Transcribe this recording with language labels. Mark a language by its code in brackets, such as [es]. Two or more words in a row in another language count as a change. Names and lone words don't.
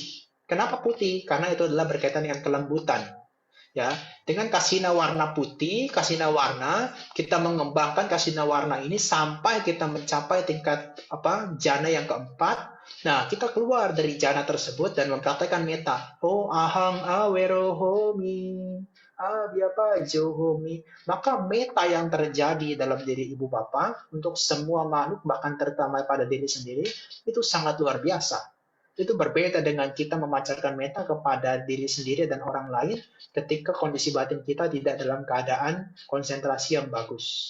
[id] Kenapa putih? Karena itu adalah berkaitan dengan kelembutan. Ya, dengan kasina warna putih, kasina warna, kita mengembangkan kasina warna ini sampai kita mencapai tingkat jana yang keempat. Nah, kita keluar dari jana tersebut dan mempraktekkan meta. [pi] Oh ahang awerohomi, abhyapajohomi. [id] Maka meta yang terjadi dalam diri ibu bapak untuk semua makhluk, bahkan terutama pada diri sendiri, itu sangat luar biasa. Itu berbeda dengan kita memancarkan meta kepada diri sendiri dan orang lain ketika kondisi batin kita tidak dalam keadaan konsentrasi yang bagus.